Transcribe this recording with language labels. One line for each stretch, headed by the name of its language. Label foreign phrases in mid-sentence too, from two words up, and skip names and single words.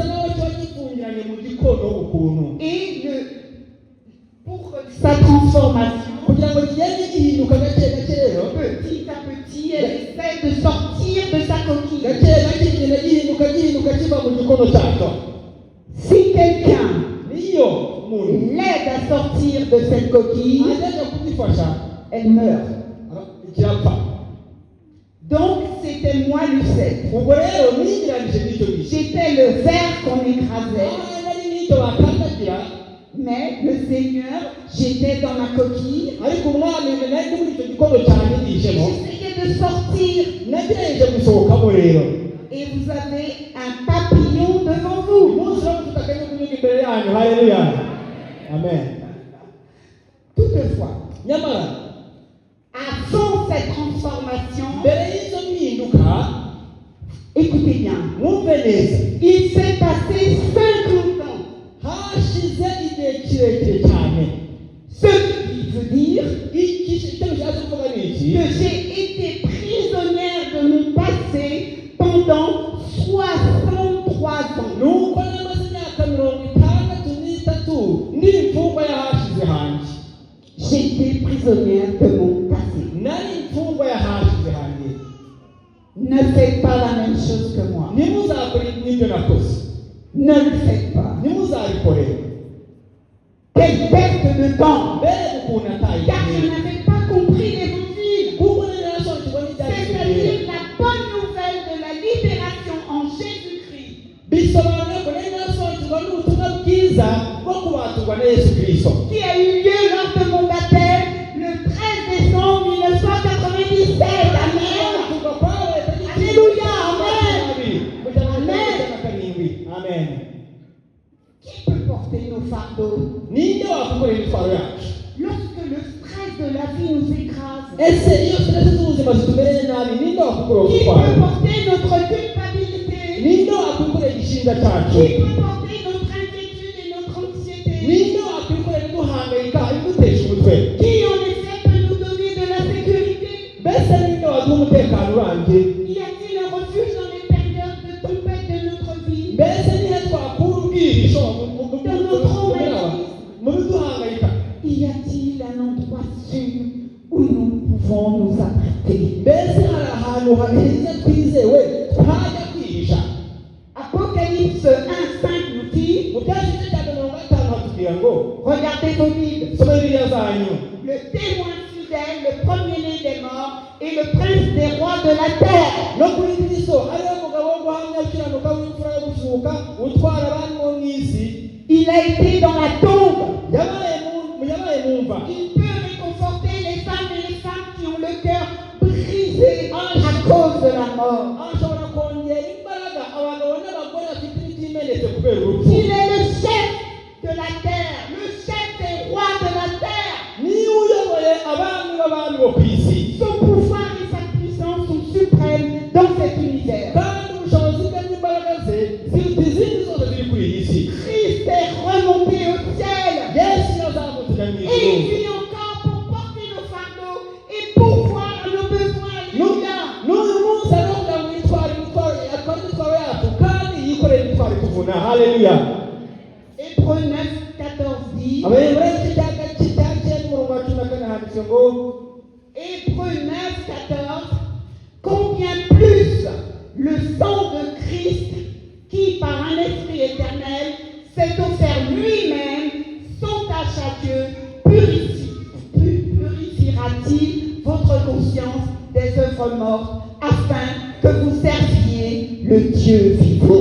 French: Et pour sa transformation, petit à petit, elle essaie de sortir de sa coquille. Si quelqu'un l'aide à sortir de cette coquille, elle meurt. moi Lucette.
Kinyarwanda: ubwo rero nigiranyije n'icyo gihe
French: J'étais le verre qu'on écrasait.
Kinyarwanda: nari n'icyo bakandagira
French: Mais le Seigneur, j'étais dans ma coquille.
Kinyarwanda: ariko umwami nari muri icyo gikono cyane yijemo
French: J'essayais de sortir.
Kinyarwanda: nagerageje gusohokamo rero
French: Et vous avez un papillon devant vous.
Kinyarwanda: umunsi wo gufata akanya kunyuga imbere yanyu haleluya amen
French: Toutefois,
Kinyarwanda: nyamara
French: avant cette transformation,
Kinyarwanda: mbere y'izo mpinduka
French: écoutez bien,
Kinyarwanda: mwumve neza
French: il s'est passé 50 ans.
Kinyarwanda: hashize igihe kirekire cyane
French: Ce qui veut dire
Kinyarwanda: icyo bishatse kuvuga ni iki
French: que j'ai été prisonnière de mon passé pendant 63 ans.
Kinyarwanda: nuko namaze imyaka 63 ndi imfungwa y'ahashize hanjye
French: J'étais prisonnière de mon passé.
Kinyarwanda: nari imfungwa y'ahashize hanjye
French: Ne faites pas la même chose que moi.
Kinyarwanda: ntimuzakore n'ibyo nakoze
French: Ne le faites pas.
Kinyarwanda: ntimuzabikorere
French: Quelle perte de temps.
Kinyarwanda: mbere ukuntu ataye
French: Car je n'avais pas compris l'évangile.
Kinyarwanda: kuko nari narasobanukirwa n'ibyanditswe
French: C'est-à-dire la bonne nouvelle de la libération en Jésus-Christ.
Kinyarwanda: bisobanuye ko nari narasobanukirwa n'ubutumwa bwiza bwo kubaturwa na yesu kirisito
French: Qui a eu lieu lors de mon baptême le 13 décembre 1997. Amen. Alléluia. Amen. Qui peut porter nos fardeaux
Kinyarwanda: Ninde wakukorera imitwaro yacu
French: lorsque le stress de la vie nous écrase?
Kinyarwanda: ese iyo stress z'ubuzima zitumereye nabi ninde wakukorera
French: Qui
Kinyarwanda: umutwaro
French: peut porter notre culpabilité?
Kinyarwanda: ninde wakukorera igishinga cyacu
French: Qui peut porter notre inquiétude et notre anxiété?
Kinyarwanda: ninde wakwikorera duhangayika idutesha umutwe
French: Qui en effet peut nous donner de la sécurité?
Kinyarwanda: mbese ninde waduha umutekano urambye
French: Y a-t-il un refuge dans les périodes de tempête de notre vie?
Kinyarwanda: mbese nihe twakura ubwihisho mu biduhangayika
French: Y a-t-il un endroit sûr où nous pouvons nous abriter?
Kinyarwanda: mbese hari ahantu heza twizewe twajya kwihisha
French: Apocalypse 1:5 nous dit,
Kinyarwanda: mu byashize cya 50 hatubwira ngo
French: regardez vos Bibles,
Kinyarwanda: soma bibiliya zanyu
French: le témoin fidèle, le premier-né des morts et le prince des rois de la terre.
Kinyarwanda: no kuri kristo ariwe mugabo wo guhamya ukiranuka w'imfura yo gusuhuka utwara abandi bo mu isi
French: Il a été dans la tombe.
Kinyarwanda: yabaye mumva
French: Il peut réconforter les femmes qui ont le cœur brisé à cause de la mort.
Kinyarwanda: ashobora kongera imbaraga abagabo n'abagore bafite imitima imenetse kubera urupfu
French: Il est le chef de la terre, le chef des rois de la terre.
Kinyarwanda: niwe uyoboye abami b'abami bo ku isi
French: Son pouvoir et sa puissance sont suprêmes dans cet univers.
Kinyarwanda: kandi ubushobozi bwe n'imbaraga ze ziruta izindi zose ziri kuri iyi si
French: Christ est remonté au ciel
Kinyarwanda: yesu yazamutse mu
French: et il
Kinyarwanda: ijuru
French: vit encore pour porter nos fardeaux et pourvoir à nos besoins. Alléluia.
Kinyarwanda: n'uyu munsi ariho kugira ngo yitware atware imitwaro yacu kandi yikorere imitwaro ituvuna haleluya
French: Hébreux 9:14 dit,
Kinyarwanda: abayobora igice cya cyenda umurongo wa 14 handitse ngo
French: Hébreux 9:14, combien plus le sang de Christ qui par un esprit éternel s'est offert lui-même sans tâche à Dieu, purifiera-t-il votre conscience des œuvres mortes afin que vous serviez le Dieu vivant.